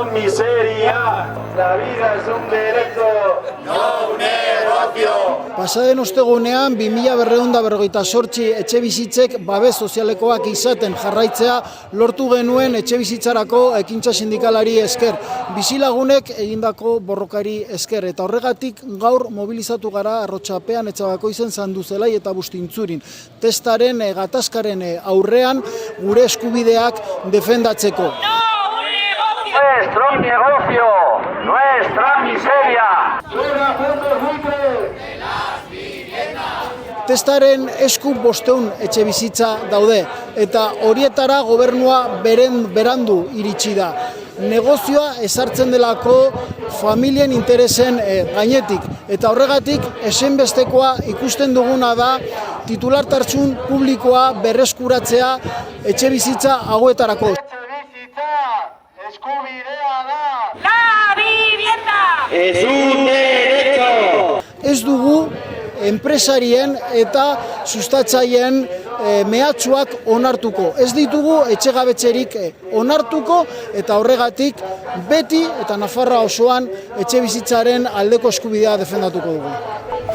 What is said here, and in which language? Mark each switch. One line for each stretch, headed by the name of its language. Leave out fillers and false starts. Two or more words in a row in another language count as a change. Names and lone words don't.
Spanish: miseria. La vida es un derecho, no un negocio.
Basque: Pasaden ostegunean 2248 etxe bizitzek babes sozialekoak izaten jarraitzea lortu genuen etxe bizitzarako ekintza sindikalari esker. Bizilagunek egindako borrokari esker eta horregatik gaur mobilizatu gara Arrotxapean, Etxabakoizen, Sanduzelai eta Bustintzurin. Testaren gatazkaren aurrean gure eskubideak defendatzeko.
Spanish: Nuestro negocio, nuestra miseria.
Basque: Testaren esku 500 etxe bizitza daude eta horietara gobernua berandu iritsi da. Negozioa ezartzen delako familien interesen gainetik eta horregatik ezinbestekoa ikusten duguna da titulartasun publikoa berreskuratzea etxe bizitza hauetarako. Eskubidea da.
Spanish: La vivienda. Es un derecho.
Basque: Ez dugu enpresarien eta sustatzaileen mehatxuak onartuko. Ez ditugu etxegabetzerik onartuko eta horregatik beti eta Nafarroa osoan etxe bizitzaren aldeko eskubidea defendatuko dugu.